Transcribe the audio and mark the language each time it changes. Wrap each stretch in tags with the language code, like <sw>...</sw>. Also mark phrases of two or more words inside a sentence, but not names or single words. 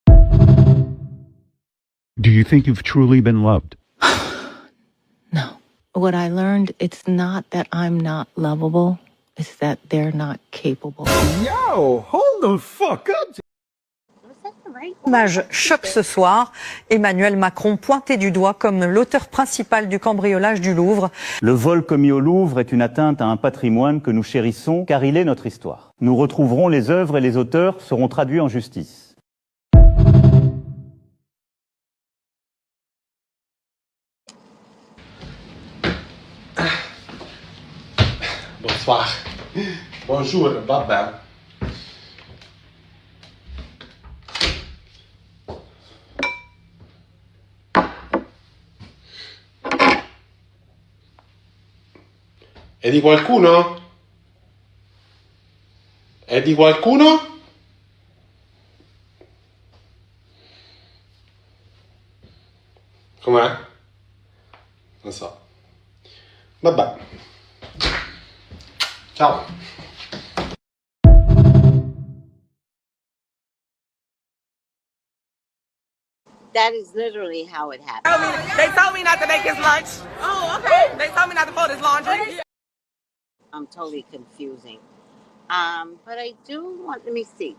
<en>Do you think you've truly been loved? No. what I learned, it's not that I'm not lovable, it's that they're not capable. Yo, hold the fuck up.</en> <fr>Image choc ce soir, Emmanuel Macron pointé du doigt comme l'auteur principal du cambriolage du Louvre. Le vol commis au Louvre est une atteinte à un patrimoine que nous chérissons car il est notre histoire. Nous retrouverons les œuvres et les auteurs seront traduits en justice. Bonsoir. Bonjour, Baba.</fr> <it>È di qualcuno? È di qualcuno? Com'è? Non so. Vabbè. Ciao.</it> <en>That is literally how it happened. They told me not to make his lunch. Oh, okay. They told me not to fold his laundry. I'm totally confusing. But I do want, let me see.</en>